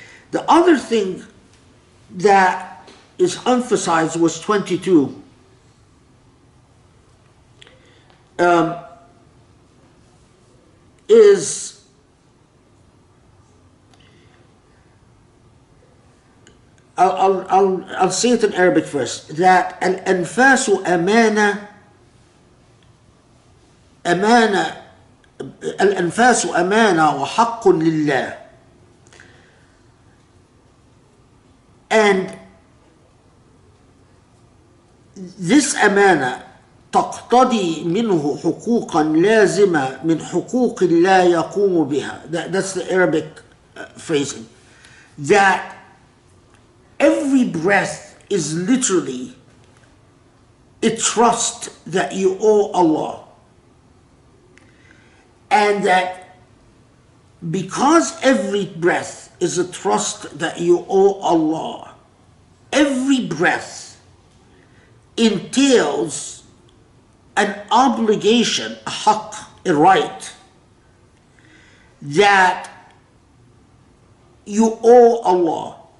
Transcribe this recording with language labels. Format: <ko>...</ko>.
<en>The other thing that is emphasized was 22. Is I'll say it in Arabic first.</en> <ar>That al-anfasu amana الأنفاس أمانة وحق لله.</ar> <en>And this</en> <ar>أمانة تقتضي منه حقوقا لازمة من حقوق لا يقوم بها.</ar> <en>That's the Arabic phrasing. That every breath is literally a trust that you owe Allah. And that because every breath is a trust that you owe Allah, every breath entails an obligation, a haqq, a right, that you owe Allah.</en>